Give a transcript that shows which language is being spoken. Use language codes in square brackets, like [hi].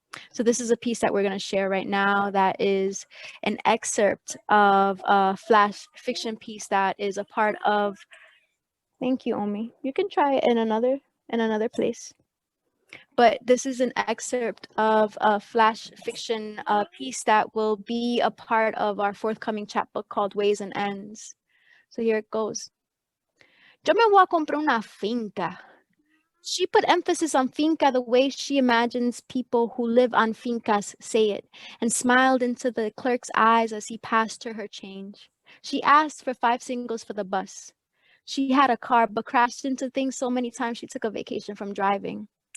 [en] So this is a piece that we're going to share right now that is an excerpt of a flash fiction piece that is a part of, thank you, Omi. You can try it in another place. But this is an excerpt of a flash fiction piece that will be a part of our forthcoming chapbook called Ways and Ends. So here it goes. [es] Yo me voy a comprar una finca. [en] She put emphasis on finca the way she imagines people who live on fincas say it, and smiled into the clerk's eyes as he passed her change. She asked for 5 singles for the bus. She had a car, but crashed into things so many times she took a vacation from driving.